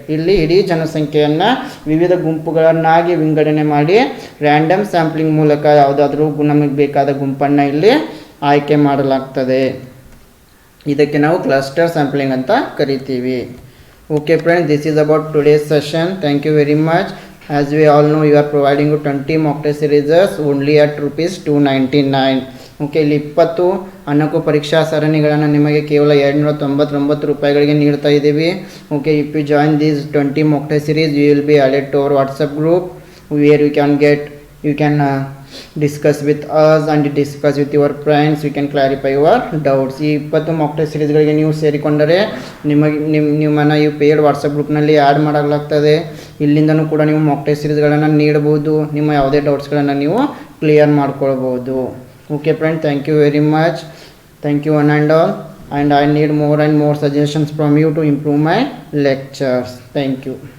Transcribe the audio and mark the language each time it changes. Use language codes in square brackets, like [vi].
[kn] ಇಲ್ಲಿ ಇಡೀ ಜನಸಂಖ್ಯೆಯನ್ನು ವಿವಿಧ ಗುಂಪುಗಳನ್ನಾಗಿ ವಿಂಗಡಣೆ ಮಾಡಿ ರ್ಯಾಂಡಮ್ ಸ್ಯಾಂಪ್ಲಿಂಗ್ ಮೂಲಕ ಯಾವುದಾದ್ರೂ ನಮಗೆ ಬೇಕಾದ ಗುಂಪನ್ನು ಇಲ್ಲಿ ಆಯ್ಕೆ ಮಾಡಲಾಗ್ತದೆ. ಇದಕ್ಕೆ ನಾವು ಕ್ಲಸ್ಟರ್ ಸ್ಯಾಂಪ್ಲಿಂಗ್ ಅಂತ ಕರಿತೀವಿ. [en] Okay friends, this is about today's session. Thank you very much. As we all know, you are providing 20 mock test series only at ₹299. [kn] Okay, ಇಲ್ಲಿ 20 ಅನಕು ಪರೀಕ್ಷಾ ಸರಣಿಗಳನ್ನು ನಿಮಗೆ ಕೇವಲ ₹299 ನೀಡ್ತಾ ಇದ್ದೀವಿ. [en] Okay, if you join these 20 mock test series, you will be added to our WhatsApp group where you can discuss with us and discuss with your friends. You can clarify your doubts. [kn] ಈ 20 mock test series ನೀವು ಸೇರಿಕೊಂಡರೆ ನಿಮ್ಮನ್ನು ಈ paid WhatsApp ಗ್ರೂಪ್ನಲ್ಲಿ add ಮಾಡಲಾಗ್ತದೆ. ಇಲ್ಲಿಂದನೂ ಕೂಡ ನೀವು mock test ಸೀರೀಸ್ಗಳನ್ನು ನೀಡಬಹುದು. ನಿಮ್ಮ ಯಾವುದೇ ಡೌಟ್ಸ್ಗಳನ್ನು ನೀವು ಕ್ಲಿಯರ್ ಮಾಡ್ಕೊಳ್ಬೋದು. [en] Okay friend, thank you very much. Thank you one and all. And I need more and more suggestions from you to improve my lectures. Thank you.